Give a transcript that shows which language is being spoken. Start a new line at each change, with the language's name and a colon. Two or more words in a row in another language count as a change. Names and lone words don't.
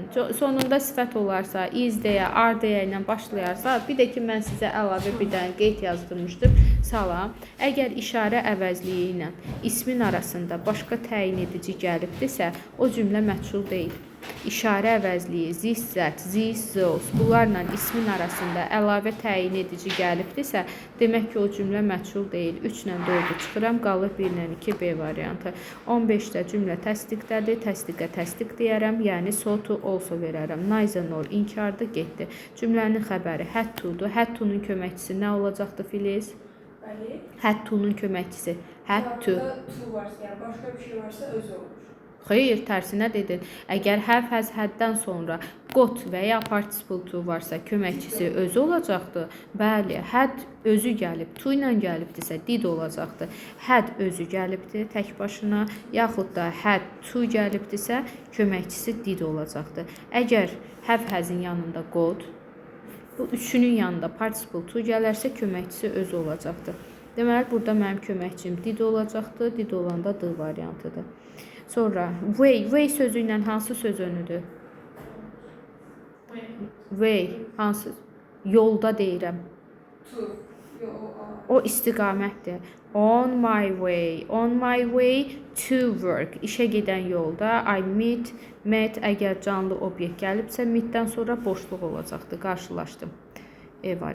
Azerbaijani: Sonunda sifət olarsa, is deyə, are deyə ilə başlayarsa, bir də ki, mən sizə əlavə bir dənə qeyd yazdırmışdım. Salam. Əgər işarə əvəzliyi ilə ismin arasında başqa təyin edici gəlibdirsə, o cümlə məchul deyil. İşarə əvəzliyi,
English: this, that, these, those,
Azerbaijani: bunlarla ismin arasında əlavə təyin edici gəlibdirsə, demək ki, o cümlə məchul deyil. 3 ilə 4-ü çıxıram, qalır 1 ilə 2 B variantı. 15-də cümlə təsdiqdədir, təsdiqə təsdiq deyərəm, yəni
English: so to also
Azerbaijani: verərəm.
English: Neither nor
Azerbaijani: inkardır, getdi. Cümlənin xəbəri
English: had to-
Azerbaijani: dur.
English: Had to-
Azerbaijani: nun köməkçisi nə olacaqdır, Filiz?
English: Had to-
Azerbaijani: nun köməkçisi.
English: Had to.
Azerbaijani: To varsa, yəni başqa bir şey varsa özü olur. Xeyr, tərsinə dedin.
English: Əgər have, has,
Azerbaijani: had-dən sonra got və ya participle to varsa, köməkçisi özü olacaqdır. Bəli,
English: had özü
Azerbaijani: gəlib, to ilə gəlibdirsə, did olacaqdır. Had özü gəlibdir tək başına, yaxud da
English: had to
Azerbaijani: gəlibdirsə, köməkçisi did olacaqdır. Əgər
English: have, has-
Azerbaijani: in yanında got, bu üçünün yanında participle to gələrsə, köməkçisi özü olacaqdır. Deməli, burada mənim köməkçim did olacaqdır, did olanda d variantıdır. Sonra way sözü ilə hansı söz önüdür? Way hansı? Yolda deyirəm. O istiqamətdir.
English: On my way to work.
Azerbaijani: İşə gedən yolda
English: I met
Azerbaijani: əgər canlı obyekt gəlibsə, meetdən sonra boşluq olacaqdır. Qarşılaşdım.